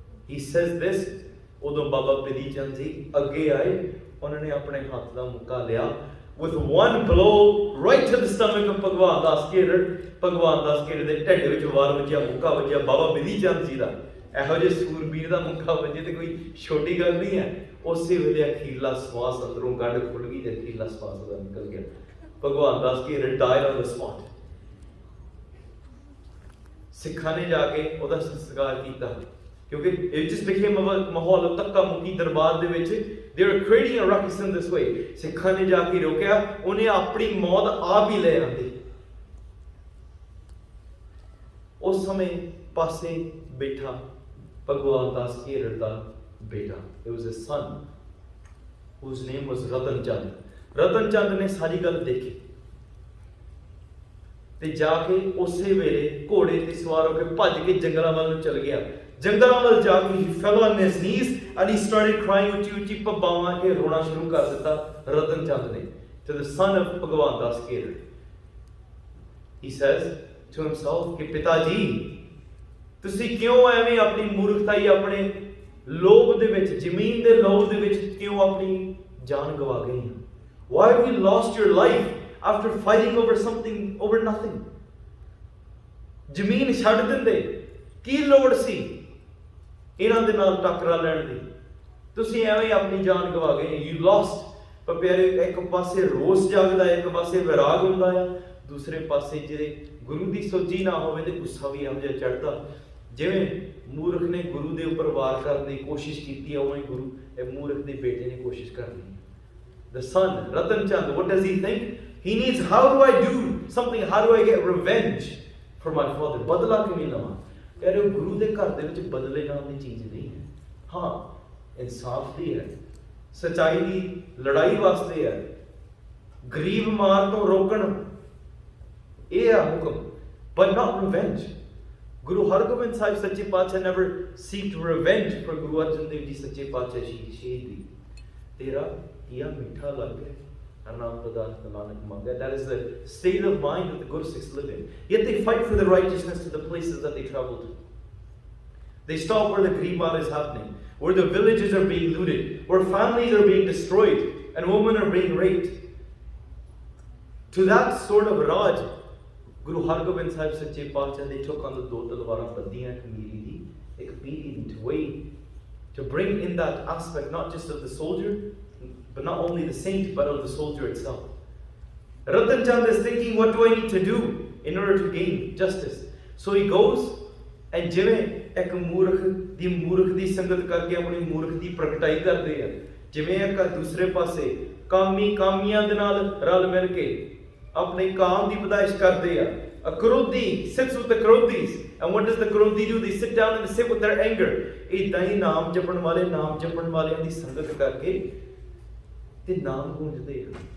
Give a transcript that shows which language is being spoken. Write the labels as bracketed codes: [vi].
[en] He says this, [pa] ਉਦੋਂ ਬਾਬਾ ਬਿਧੀ ਚੰਦ ਜੀ ਅੱਗੇ ਆਏ, ਉਹਨਾਂ ਨੇ ਆਪਣੇ ਹੱਥ ਦਾ ਮੁੱਕਾ ਲਿਆ, [en] with one blow right to the stomach of [pa] ਭਗਵਾਨ ਦਾਸ ਕੇਰੜ, ਭਗਵਾਨ ਦਾਸ ਕੇਰੜ ਦੇ ਢਿੱਡ ਵਿੱਚ ਵਾਰ ਵੱਜਿਆ, ਮੁੱਕਾ ਵੱਜਿਆ ਬਾਬਾ ਬਿਧੀ ਚੰਦ ਜੀ ਦਾ। ਇਹੋ ਜਿਹੇ ਸੂਰਬੀਰ ਦਾ ਮੁੱਕਾ ਵੱਜੇ ਤੇ ਕੋਈ ਛੋਟੀ ਗੱਲ ਨਹੀਂ ਹੈ। ਉਸੇ ਵੇਲੇ ਅਖੀਰਲਾ ਸਵਾਸ ਅੰਦਰੋਂ ਗੱਡ ਖੁੱਲ ਗਈ ਤੇ ਅਖੀਰਲਾ ਸਵਾਸ ਉਹਦਾ ਨਿਕਲ ਗਿਆ। [en] Bhagwan Das Kerar died on the spot। [pa] ਸਿੱਖਾਂ ਨੇ ਜਾ ਕੇ ਉਹਦਾ ਸੰਸਕਾਰ ਕੀਤਾ, ਕਿਉਂਕਿ [en] it just became a [pa] ਮਾਹੌਲ ਧੱਕਾ ਮੁੱਕੀ ਦਰਬਾਰ ਦੇ ਵਿੱਚ। [en] They were creating a ruckus in this way। [pa] ਸਿੱਖਾਂ ਨੇ ਜਾ ਕੇ ਰੋਕਿਆ, ਉਹਨੇ ਆਪਣੀ ਮੌਤ ਆਪ ਹੀ ਲੈ ਆਂਦੀ। ਉਸ ਸਮੇਂ ਪਾਸੇ ਬੈਠਾ ਭਗਵਾਨ ਦਾਸ ਕੇਰੜ ਦਾ ਬੇਟਾ, it was his son whose name was ਰਤਨ ਚੰਦ। ਰਤਨ ਚੰਦ ਨੇ ਸਾਰੀ ਗੱਲ ਦੇਖੀ ਤੇ ਜਾ ਕੇ ਉਸੇ ਵੇਲੇ ਘੋੜੇ ਤੇ ਸਵਾਰ ਹੋ ਕੇ ਭੱਜ ਕੇ ਜੰਗਲਾਂ ਵੱਲ ਨੂੰ ਚਲ ਗਿਆ। ਜੰਗਲਾਂ ਵੱਲ ਜਾ ਕੇ [en] he fell on his knees and he started crying, [pa] ਉੱਚੀ ਉੱਚੀ ਪਬਾਵਾਂ ਕੇ ਰੋਣਾ ਸ਼ੁਰੂ ਕਰ ਦਿੱਤਾ ਰਤਨ ਚੰਦ ਨੇ, [en] to the son of [pa] ਭਗਵਾਨ ਦਾਸ ਕੇਰੜ। [en] He says to himself [pa] ਕਿ ਪਿਤਾ ਜੀ ਤੁਸੀਂ ਕਿਉਂ ਐਵੇਂ ਆਪਣੀ ਮੂਰਖਤਾਈ, ਆਪਣੇ ਲੋਭ ਦੇ ਵਿੱਚ, ਜ਼ਮੀਨ ਦੇ ਲੋਭ ਦੇ ਵਿੱਚ ਕਿਉਂ ਆਪਣੀ ਜਾਨ ਗਵਾ ਗਏ ਹੋ? [en] Why have you lost your life after fighting over something, over nothing? [pa] ਜ਼ਮੀਨ ਛੱਡ ਦਿੰਦੇ, ਕੀ ਲੋੜ ਸੀ ਇਹਨਾਂ ਦੇ ਨਾਲ ਟੱਕਰਾ ਲੈਣ ਦੀ? ਤੁਸੀਂ ਐਵੇਂ ਆਪਣੀ ਜਾਨ ਗਵਾ ਗਏ, [en] you lost। [pa] ਪਰ ਪਿਆਰੇ, ਇੱਕ ਪਾਸੇ ਰੋਸ ਜਾਗਦਾ ਹੈ, ਇੱਕ ਪਾਸੇ ਵਿਰਾਗ ਹੁੰਦਾ ਆ, ਦੂਸਰੇ ਪਾਸੇ ਜਿਹੜੇ ਗੁਰੂ ਦੀ ਸੋਝੀ ਨਾ ਹੋਵੇ ਤੇ ਗੁੱਸਾ ਵੀ ਇਹੋ ਜਿਹਾ ਚੜ੍ਹਦਾ। ਜਿਵੇਂ ਮੂਰਖ ਨੇ ਗੁਰੂ ਦੇ ਉੱਪਰ ਵਾਰ ਕਰਨ ਦੀ ਕੋਸ਼ਿਸ਼ ਕੀਤੀ ਹੈ, ਉਵੇਂ ਗੁਰੂ ਇਹ ਮੂਰਖ ਦੇ ਬੇਟੇ ਨੇ ਕੋਸ਼ਿਸ਼ ਕਰਨੀ ਹੈ। [en] The son, Ratan Chand, what does he think? He needs, how do I do something? How do I get revenge for my father? [pa] ਬਦਲਾ ਕਿਵੇਂ ਲਵਾਂ? ਯਾਰ ਉਹ ਗੁਰੂ ਦੇ ਘਰ ਦੇ ਵਿੱਚ ਬਦਲੇ ਨਾਮ ਦੀ ਚੀਜ਼ ਨਹੀਂ ਹੈ। ਹਾਂ, ਇਨਸਾਫ ਦੀ ਹੈ, ਸੱਚਾਈ ਦੀ ਲੜਾਈ ਵਾਸਤੇ ਹੈ, ਗਰੀਬ ਮਾਰ ਤੋਂ ਰੋਕਣ, ਇਹ ਹੈ ਹੁਕਮ, [en] but not revenge। Guru Hargobind Sahib Sache Paatshah never seeked revenge for Guru Arjan Dev Ji Sache Paatshah Shahidi। [pa] Tera kiya mitha lag gaya, Arnam Pradhan Nanak Manga। [en] That is the state of mind that the Gursikhs live in. Yet they fight for the righteousness to the places that they travel to. They stop where the Gribar is happening, where the villages are being looted, where families are being destroyed, and women are being raped. To that sort of Raj, Guru Hargobind Sahib Sache Paatshah, they took on the [pa] ਦੋ ਤਲਵਾਰਾਂ ਬੱਧੀਆਂ ਕਮੀਰੀ ਦੀ, ਇੱਕ ਪੀੜੀ ਦੀ, [en] to weigh, to bring in that aspect not just of the soldier, but not only the saint, but of the soldier itself. Ratan Chand is thinking, what do I need to do in order to gain justice? So he goes, and [pa] ਜਿਵੇਂ ਇੱਕ ਮੂਰਖ ਦੀ ਸੰਗਤ ਕਰਕੇ ਆਪਣੀ ਮੂਰਖ ਦੀ ਪ੍ਰਗਟਾਈ ਕਰਦੇ ਆ, ਜਿਵੇਂ ਇੱਕ ਦੂਸਰੇ ਪਾਸੇ ਕਾਮੀਆਂ ਦੇ ਨਾਲ ਰਲ ਮਿਲ ਕੇ ਆਪਣੇ ਕਾਮ ਦੀ ਵਧਾਇਸ਼ ਕਰਦੇ ਆ। [en] A Krodhi sits with the Krodhis, and what does the Krodhi do? They sit down and they sit with their anger। [pa] ਇਦਾਂ ਹੀ ਨਾਮ ਜਪਣ ਵਾਲਿਆਂ ਦੀ ਸੰਗਤ ਕਰਕੇ ਤੇ ਨਾਮ ਗੂੰਜਦੇ ਆ।